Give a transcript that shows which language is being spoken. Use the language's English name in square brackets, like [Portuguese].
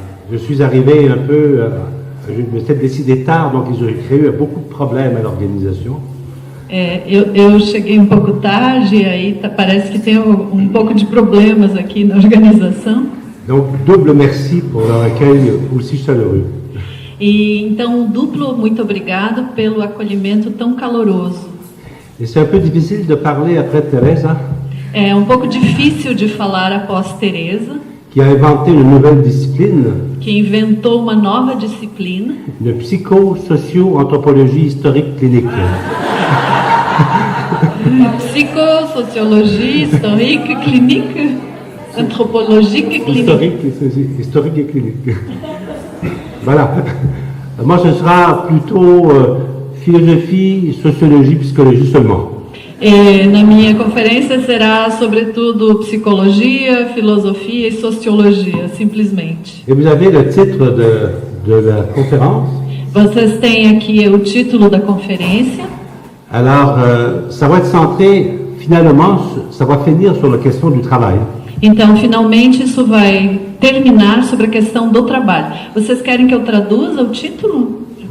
[French] Je suis arrivé un peu, je me suis décidé tard, donc ils ont créé beaucoup de problèmes à l'organisation. [Portuguese] Eu cheguei um pouco tarde e aí parece que tem um pouco de problemas aqui na organização. [French] Donc, double merci pour leur accueil aussi chaleureux. [Portuguese] E então, duplo muito obrigado pelo acolhimento tão caloroso. [French] Et c'est un peu difficile de parler après Teresa, [Portuguese] É um pouco difícil de falar após Teresa, [French] qui a inventé une nouvelle discipline, [Portuguese] que inventou uma nova disciplina, [French] une psycho-socio-anthropologie historique clinique. psicossociologie, historique, clinique, anthropologique, clinique. Historique et clinique. Voilà. Moi, ce sera plutôt philosophie, sociologie, psychologie seulement. [Portuguese] E na minha conferência será sobretudo psicologia, filosofia e sociologia, simplesmente. [French] Et vous avez le titre de la conférence. [Portuguese] Vocês têm aqui o título da conferência. [French] Alors, ça va être centré, finalement, ça va finir sur la question du travail. [Portuguese] Então, finalmente, isso vai terminar sobre a questão do trabalho. Vocês querem que eu traduza o título?